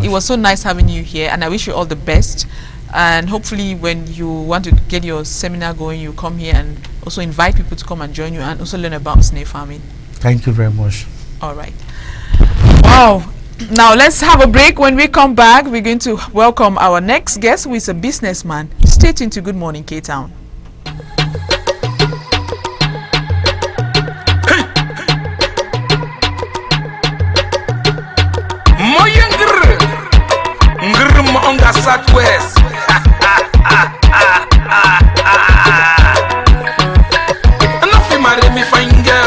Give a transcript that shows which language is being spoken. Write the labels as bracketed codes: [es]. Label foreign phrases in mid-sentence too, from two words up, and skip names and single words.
[en] it was so nice having you here, and I wish you all the best. And hopefully, when you want to get your seminar going, you come here and also invite people to come and join you and also learn about snail farming. Thank you very much. All right. Wow. Now let's have a break. When we come back, we're going to welcome our next guest, who is a businessman. Stay tuned to Good Morning K-Town. Onga Southwest. Enough you marry me fine girl.